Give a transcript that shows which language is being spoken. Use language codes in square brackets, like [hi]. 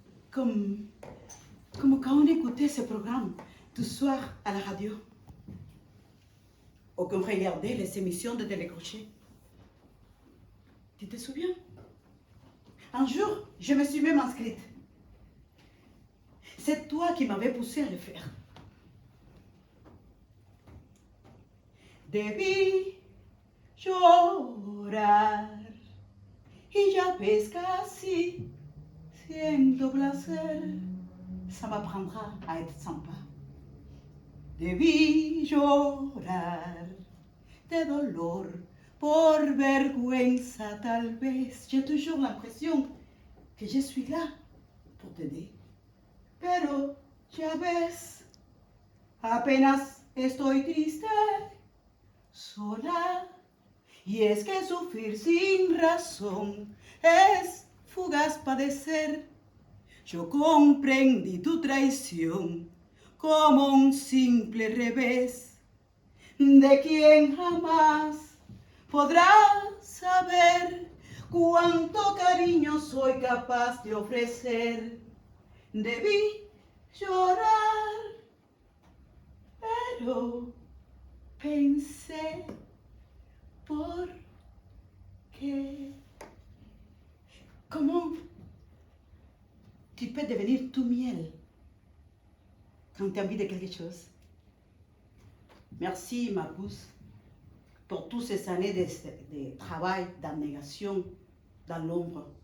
[fr] Comme quand on écoutait ce programme tout soir à la radio, ou qu'on regardait les émissions de télécrochet. Tu te souviens? Un jour, je me suis même inscrite. C'est toi qui m'avais poussé à le faire. [es] Debí llorar y ya ves casi siento placer. [fr] Ça m'apprendra à être sympa. [es] Debí llorar de dolor, por vergüenza tal vez. [fr] J'ai toujours l'impression que je suis là pour t'aider. [es] Pero ya ves, apenas estoy triste, sola. Y es que sufrir sin razón es fugaz padecer. Yo comprendí tu traición como un simple revés de quien jamás podrá saber cuánto cariño soy capaz de ofrecer. Debí llorar, pero pensé por qué. [fr] Comment tu peux devenir tout miel quand tu as envie de quelque chose? Merci, ma pousse, pour toutes ces années de travail, d'abnégation dans l'ombre.